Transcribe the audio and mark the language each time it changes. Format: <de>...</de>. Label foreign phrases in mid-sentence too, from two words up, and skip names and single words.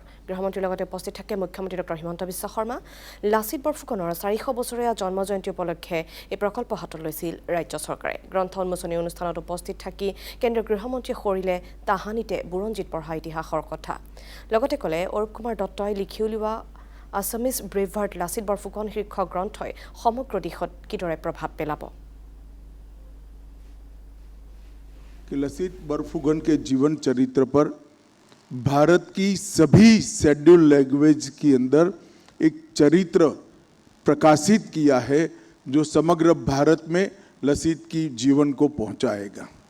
<as>গৃহমন্ত্ৰীৰ লগতে উপস্থিত থাকে মুখ্যমন্ত্ৰী ডক্টৰ হিমন্ত বিশ্ব শৰ্মা। লাচিত বৰফুকনৰ 400 বছৰীয়া জন্ম জয়ন্তী উপলক্ষে এই প্ৰকল্প হাতত লৈছিল ৰাজ্য চৰকাৰে। গ্ৰন্থ উন্মোচনী অনুষ্ঠানত উপস্থিত থাকি কেন্দ্ৰীয় গৃহমন্ত্ৰীয়ে সৰিলে তাহানিতে বুৰঞ্জীত পঢ়া ইতিহাসৰ কথা। লগতে ক'লে অৰুণ কুমাৰ দত্তই লিখি উলিওৱা আছামিজ ব্ৰেভাৰ্ড লাচিত বৰফুকন শীৰ্ষক গ্ৰন্থই সমগ্ৰ দেশত কিদৰে প্ৰভাৱ পেলাব।</as> <hi>कि लसित बरफुकन के जीवन चरित्र पर भारत की सभी</hi> <en>scheduled language</en> <hi>के अंदर एक चरित्र प्रकाशित किया है जो समग्र भारत में लसित की जीवन को पहुंचाएगा।</hi>